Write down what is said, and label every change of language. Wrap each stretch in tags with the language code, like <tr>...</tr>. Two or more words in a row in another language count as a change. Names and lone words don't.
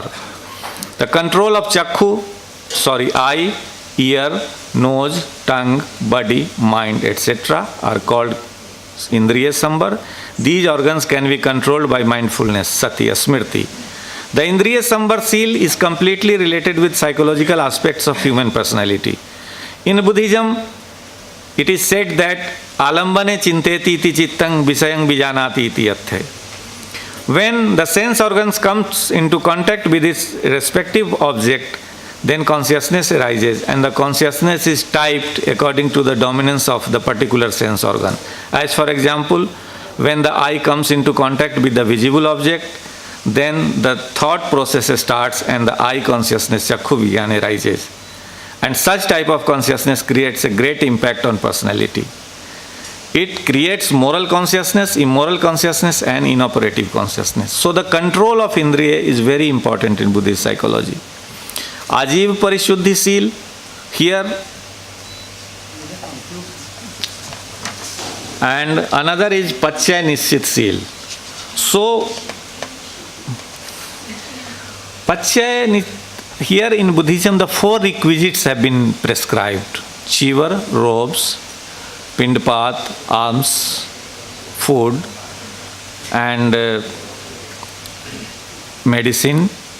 <en>The control of eye, ear, nose, tongue, body, mind, etc. are called Indriya Sambar. These organs can be controlled by mindfulness, sati, smriti. The Indriya Sambar seal is completely related with psychological aspects of human personality. In Buddhism, it is said that</en> <pi>alambane chinteti iti chittang visayang vijanati iti yathe.</pi> <en>When the sense organs comes into contact with its respective object, then consciousness arises, and the consciousness is typed according to the dominance of the particular sense organ. As for example, when the eye comes into contact with the visible object, then the thought process starts and the eye consciousness,</en> <pi>chakhu vijnana,</pi> <en>arises. And such type of consciousness creates a great impact on personality. It creates moral consciousness, immoral consciousness, and inoperative consciousness. So the control of Indriya is very important in Buddhist psychology. Ajiv Parishuddhi seal, here, and another is Pachya Nishchit seal. So, here in Buddhism, the 4 requisites have been prescribed: chivar, robes, pindpat, alms, food, and medicine.</en>